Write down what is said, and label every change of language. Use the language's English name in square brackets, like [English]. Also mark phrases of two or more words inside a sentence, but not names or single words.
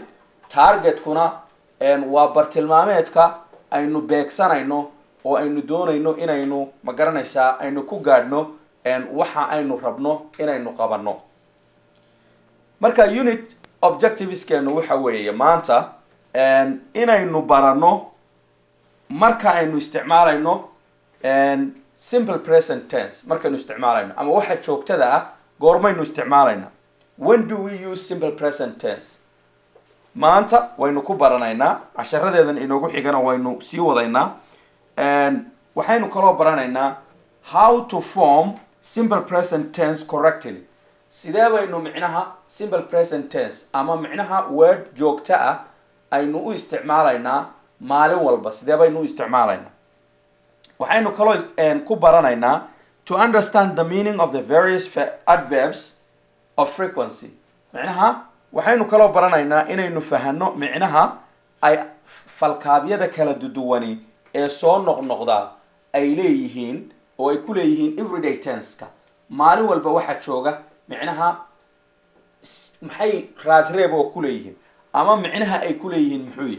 [Somali] targetkuna waa bartilmaameedka aynu beegsanayno oo aynu doonayno inaynu ma garanaysaa aynu ku gaadhno waxa aynu rabno inaynu qabanno. marka [English] unit objectiveskeenu [Somali] waxa weeye maanta inaynu baranno marka aynu isticmaalayno [English] simple present tense [Somali] markaynu isticmaalayno ama waxa joogtada goormaynu isticmaalayna. [English] when do we use simple present tense? [Somali] maanta waynu ku baranaynaa casharadeedan inoogu xigana waynu sii wadaynaa. waxaynu kaloo baranaynaa [English] how to form simple present tense correctly. [Somali] sidee baynu micnaha [English] simple present tense [Somali] ama micnaha word joogta aynu u isticmaalaynaa maalin walba, sidee baynu u isticmaalaynaa. waxaynu kaloo ku baranaynaa [English] to understand the meaning of the various adverbs of frequency. [Somali] micnaha waxaynu kaloo baranaynaa inaynu fahanno micnaha ay falkaabyada kala duduwani ee soo noqnoqda ay leeyihiin oo ay ku leeyihiin [English] everyday tense-ka. [Somali] maalin walba waxa jooga micnaha maxay raadreeb oo ku leeyihiin ama micnaha ay ku leeyihiin muxuu yahay.